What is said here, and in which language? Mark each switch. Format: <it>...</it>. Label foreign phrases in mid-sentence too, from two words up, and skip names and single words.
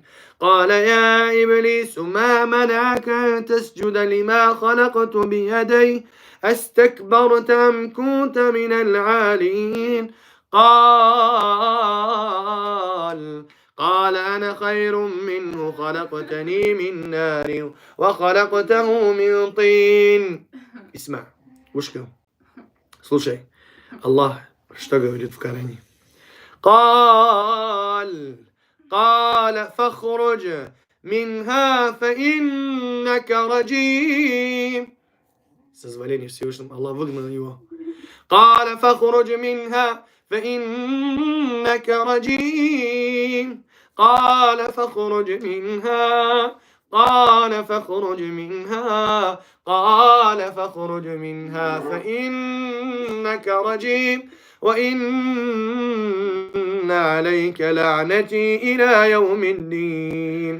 <ar>قال يا إبليس ما منعك أن تسجد لما خلقت بيدي أستكبرت أم كنت من العالين قال أنا خير منه خلقتني من نار وخلقته من طين. اسمع مشكلة</ar> <ru>слушай الله что говорит в Коране.</ru> <ar>قال فاخرج منها فإنك رجيم.</ar> <ru>С дозволения Всевышнего Аллах выгнал его.</ru> <ar>قال فاخرج منها فإنك رجيم. قال فاخرج منها قال فاخرج منها قال فاخرج منها فإنك رجيم وإن عليك لعنتي إلى يوم الدين.</ar>